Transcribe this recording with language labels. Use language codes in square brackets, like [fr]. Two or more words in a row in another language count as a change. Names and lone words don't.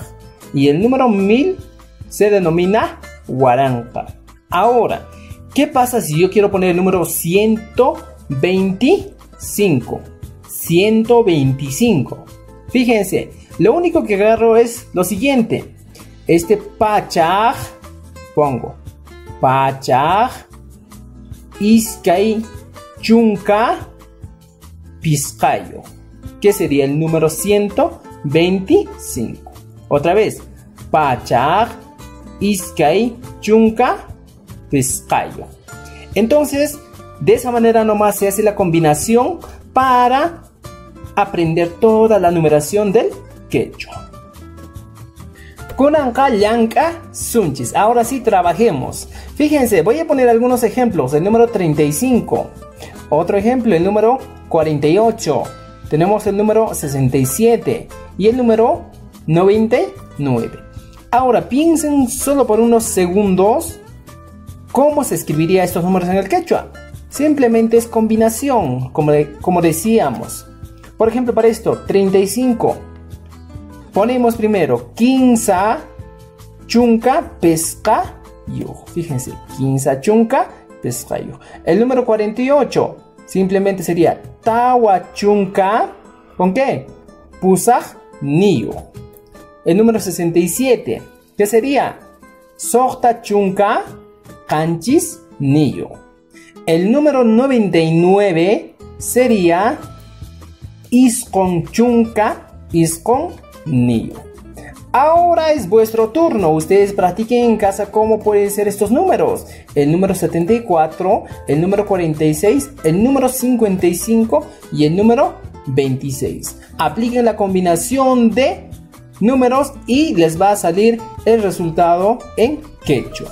[es] Y el número 1000 se denomina waranqa. Ahora, ¿qué pasa si yo quiero poner el número 125? 125. Fíjense, lo único que agarro es lo siguiente. [qu] Este pachaj, pongo pachaj, iskay chunka pisqayo, [es] que sería el número 125. Otra vez, [qu] pachaj, iskay chunka pisqayo. [es] Entonces, de esa manera nomás se hace la combinación para aprender toda la numeración del quechua. [qu] Kunanqa llanka sunchis. [es] Ahora sí, trabajemos. Fíjense, voy a poner algunos ejemplos. El número 35. Otro ejemplo, el número 48. Tenemos el número 67 y el número 99. Ahora piensen solo por unos segundos cómo se escribiría estos números en el quechua. Simplemente es combinación, como decíamos. Por ejemplo, para esto, 35. Ponemos primero 15 [qu] chunka pesqayo. [es] Fíjense, 15 [qu] chunka pesqayo. [es] El número 48 simplemente sería [qu] tawa chunka, [es] ¿con qué? [qu] Pusaq niyo. [es] El número 67, ¿qué sería? [qu] Sohta chunka qanchis niyo. [es] El número 99 sería [qu] isqon chunka isqon niyo. [es] Ahora es vuestro turno. Ustedes practiquen en casa cómo pueden ser estos números. El número 74, el número 46, el número 55 y el número 26. Apliquen la combinación de números y les va a salir el resultado en quechua.